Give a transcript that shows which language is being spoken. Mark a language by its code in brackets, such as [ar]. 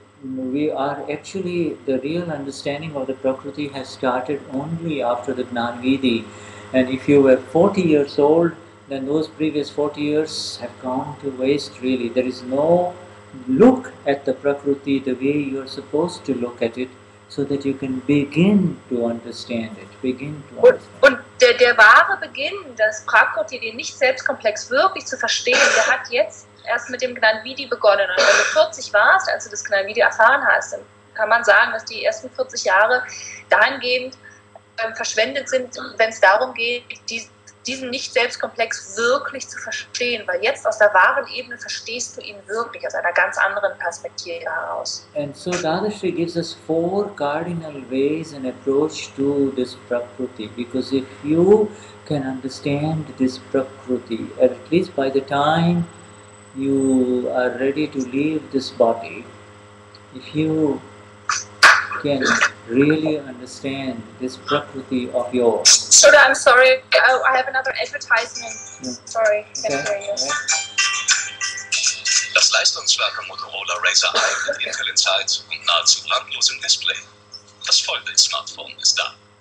[en] We are actually, the real understanding of the Prakruti has started only after the Gnanvidi. And if you were 40 years old, then those previous 40 years have gone to waste really. There is no look at the Prakruti the way you are supposed to look at it, so that you can begin to understand it, [de] Und der wahre Beginn, das Prakruti, den Nicht-Selbstkomplex wirklich zu verstehen, der hat jetzt erst mit dem Gnanvidi begonnen. Und wenn du 40 warst, als du das Gnanvidi erfahren hast, dann kann man sagen, dass die ersten 40 Jahre dahingehend verschwendet sind, wenn es darum geht, diesen Nicht-Selbstkomplex wirklich zu verstehen, weil jetzt aus der wahren Ebene verstehst du ihn wirklich aus einer ganz anderen Perspektive heraus. [en] And so Dadashri gives us 4 cardinal ways and approach to this Prakruti, because if you can understand this Prakruti, at least by the time you are ready to leave this body, if you can really understand this Prakruti of yours. Shuddha, I'm sorry, I have another advertisement. Yeah. Sorry, Okay. can't hear you. [de] Das leistungsstarke Motorola Razr 1 mit Intel Insight und nahezu randlosem Display. Das Vollbild-Smartphone ist da.